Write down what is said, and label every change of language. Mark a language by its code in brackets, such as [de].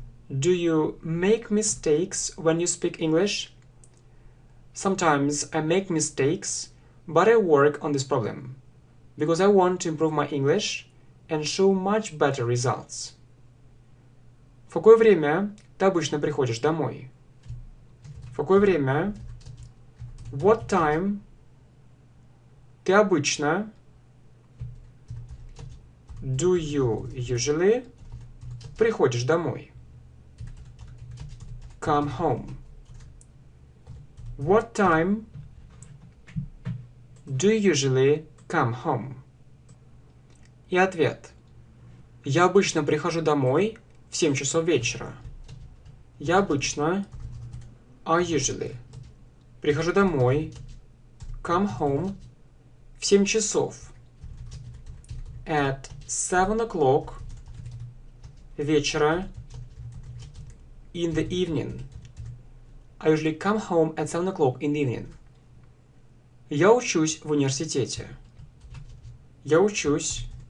[en] Do you make mistakes when you speak English? Sometimes I make mistakes, but I work on this problem, because I want to improve my English and show much better results. [ru] В какое время ты обычно приходишь домой? В какое время? [en] What time? [ru] Ты обычно? [en] Do you usually? [ru] Приходишь домой. [en] Come home. What time do you usually come home? [ru] И ответ. Я обычно прихожу домой в 7 часов вечера. Я обычно, [en] I usually, [ru] прихожу домой, [en] come home, [ru] в 7 часов. [en] At 7 o'clock, [ru] вечера, [en] in the evening. I usually come home at 7 o'clock in the evening. [ru] Я учусь в университете. Я учусь.